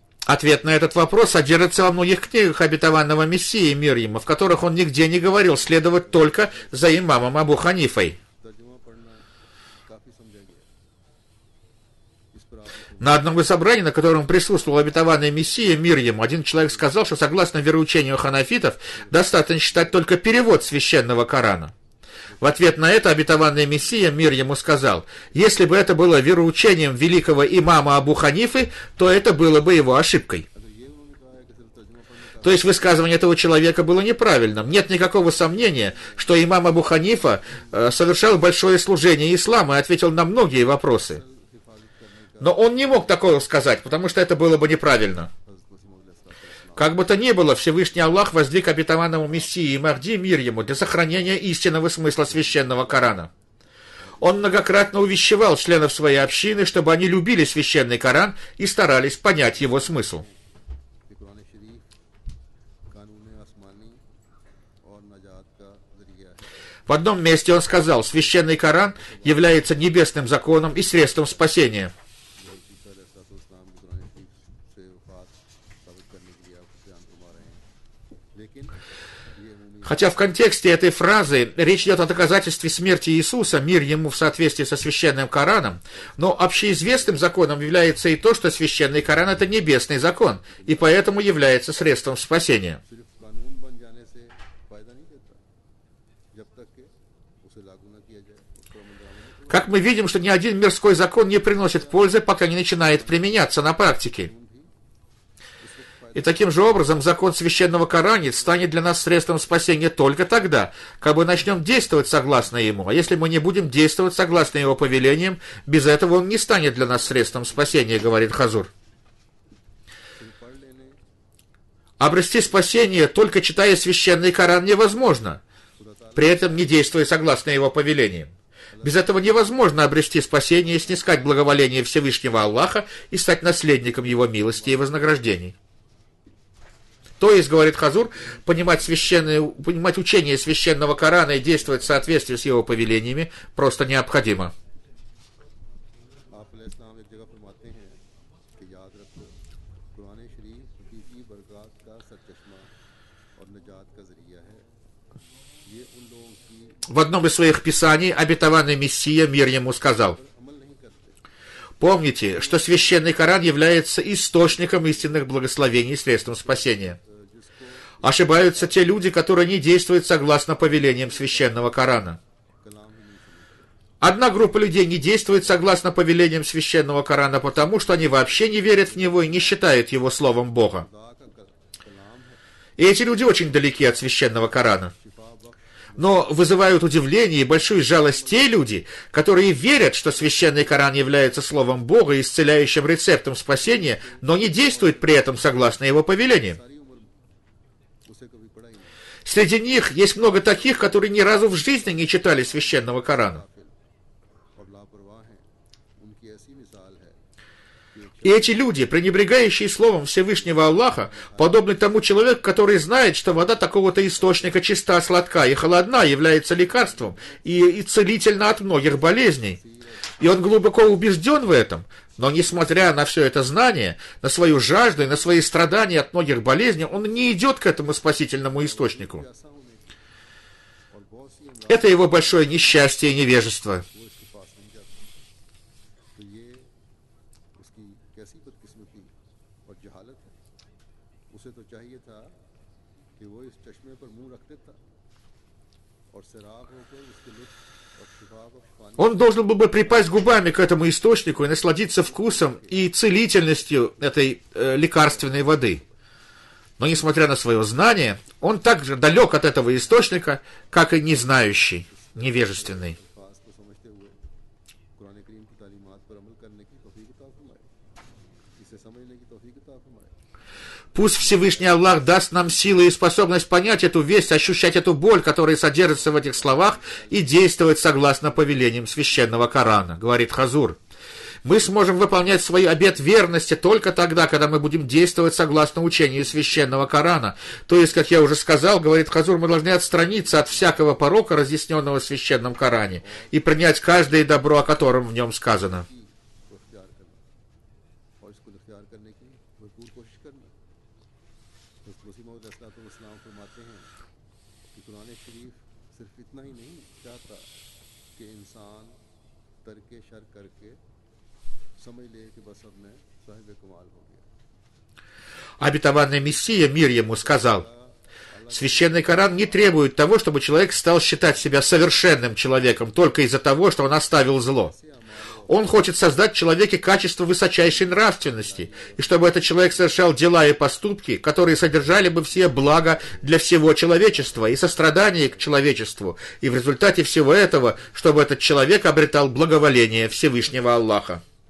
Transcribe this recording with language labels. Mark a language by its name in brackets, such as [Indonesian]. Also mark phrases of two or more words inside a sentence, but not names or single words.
[Russian] Ответ на этот вопрос содержится во многих книгах обетованного Мессии, мир ему, в которых он нигде не говорил следовать только за имамом Абу Ханифой. [Urdu] ترجمہ پڑھنا کافی سمجھا گیا. اس پر آپ نے [Russian] На одном из собраний, на котором присутствовал обетованный Мессия, мир ему, один человек сказал, что согласно вероучению ханафитов, достаточно читать только перевод священного Корана. В ответ на это обетованный Мессия, мир ему, сказал, если бы это было вероучением великого имама Абу Ханифы, то это было бы его ошибкой. [Urdu] تو یہ انہوں نے کہا ہے کہ صرف ترجمہ پڑھنے کا [Russian] То есть высказывание этого человека было неправильным. Нет никакого сомнения, что имам Абу Ханифа совершал большое служение исламу и ответил на многие вопросы. Но он не мог такого сказать, потому что это было бы неправильно. [Urdu] حضرت مسیح موعود علیہ السلام [Russian] Как бы то ни было, Всевышний Аллах воздвиг обетованному Мессии и Махди, мир ему, для сохранения истинного смысла священного Корана. Он многократно увещевал членов своей общины, чтобы они любили священный Коран и старались понять его смысл. [Urdu] کہ قرآن شریف قانون آسمانی اور نجات کا ذریعہ ہے. [Russian] В одном месте он сказал, священный Коран является небесным законом и средством спасения. [Urdu] اسلام کی قرآن شریف سے وفات ثابت کرنے کے لیے آپ بیان فرما رہے ہیں، لیکن یہ امید [Russian] Хотя в контексте этой фразы речь идет о доказательстве смерти Иисуса, мир ему в соответствии со священным Кораном, но общеизвестным законом является и то, что священный Коран – это небесный закон, и поэтому является средством спасения. [Urdu] صرف قانون بن جانے سے فائدہ نہیں دیتا جب تک کہ اسے لاگو نہ کیا جائے، اس پر عمل درآمد [Russian] Как мы видим, что ни один мирской закон не приносит пользы, пока не начинает применяться на практике. И таким же образом закон священного Корана станет для нас средством спасения только тогда, когда мы начнем действовать согласно ему. А если мы не будем действовать согласно его повелениям, без этого он не станет для нас средством спасения, говорит Хазур. [Urdu] پڑھ لینے [Russian] Обрести спасение, только читая священный Коран, невозможно, при этом не действуя согласно его повелениям. Без этого невозможно обрести спасение, снискать благоволение Всевышнего Аллаха и стать наследником его милости и вознаграждений. То есть, говорит Хазур, понимать учение священного Корана и действовать в соответствии с его повелениями просто необходимо. [Urdu] آپ علیہ السلام ایک جگہ فرماتے ہیں کہ یاد رکھو قرآن شریف حقیقی برکات کا سرچشمہ اور نجات کا ذریعہ ہے. یہ ان لوگوں کی [Russian] В одном из своих писаний обетованный Мессия, мир ему, сказал, [Urdu] عمل نہیں کرتے, [Russian] помните, что священный Коран является источником истинных благословений и средством спасения. Ошибаются те люди, которые не действуют согласно повелениям священного Корана. [Urdu] کلام ہی نہیں سمجھتے. [Russian] Одна группа людей не действует согласно повелениям священного Корана, потому что они вообще не верят в него и не считают его словом Бога. [Urdu] خدا کا کلام ہے, [Russian] И эти люди очень далеки от священного Корана. [Urdu] شفا بخش [Russian] Но вызывают удивление и большую жалость те люди, которые верят, что священный Коран является словом Бога и исцеляющим рецептом спасения, но не действуют при этом согласно его повелениям. [Urdu] ساری عمر اسے کبھی پڑھا ہی نہیں. [Russian] Среди них есть много таких, которые ни разу в жизни не читали священного Корана. [Urdu] اور لاپرواہ ہیں، ان کی ایسی مثال ہے کہ [Russian] И эти люди, пренебрегающие словом Всевышнего Аллаха, подобны тому человеку, который знает, что вода такого-то источника чиста, сладка и холодна, является лекарством и целительна от многих болезней. И он глубоко убежден в этом, но несмотря на все это знание, на свою жажду и на свои страдания от многих болезней, он не идет к этому спасительному источнику. [Urdu] ایسا ہونے کی اور بہت سی امراض [Russian] Это его большое несчастье и невежество. [Urdu] وہ اس کے پاس نہیں جاتے، تو یہ اس کی کیسی بدقسمتی اور جہالت ہے. اسے تو چاہیے تھا کہ وہ اس چشمے پر منہ رکھ دیتا اور سیراب ہو کر اس کے لطف اور شفا بخش پانی [Russian] Он должен был бы припасть губами к этому источнику и насладиться вкусом и целительностью этой лекарственной воды. Но, несмотря на свое знание, он так же далек от этого источника, как и незнающий, невежественный. [Urdu] الفاظ کو سمجھتے ہوئے قرآن کریم کی تعلیمات پر عمل کرنے کی توفیق عطا فرمائے، اسے سمجھنے کی توفیق عطا فرمائے. [Russian] Пусть Всевышний Аллах даст нам силы и способность понять эту весть, ощущать эту боль, которая содержится в этих словах, и действовать согласно повелениям священного Корана, говорит Хазур. Мы сможем выполнять свой обет верности только тогда, когда мы будем действовать согласно учению священного Корана. То есть, как я уже сказал, говорит Хазур, мы должны отстраниться от всякого порока, разъясненного в священном Коране, и принять каждое добро, о котором в нем сказано. [Urdu] کو اختیار کرنا اور اس کو اختیار کرنے کی بھرپور کوشش کرنی. مسیح موعود علیہ السلام فرماتے ہیں کہ قرآن شریف صرف اتنا ہی نہیں چاہتا کہ انسان ترک شر کر کے سمجھ لے کہ بس اب میں صاحب کمال ہو گیا. [Russian] Обетованный Мессия, мир ему, сказал: Священный Коран не требует того, чтобы человек стал считать себя совершенным человеком только из-за того, что он оставил зло. Он хочет создать в человеке качество высочайшей нравственности, и чтобы этот человек совершал дела и поступки, которые содержали бы все блага для всего человечества и сострадание к человечеству, и в результате всего этого, чтобы этот человек обретал благоволение Всевышнего Аллаха.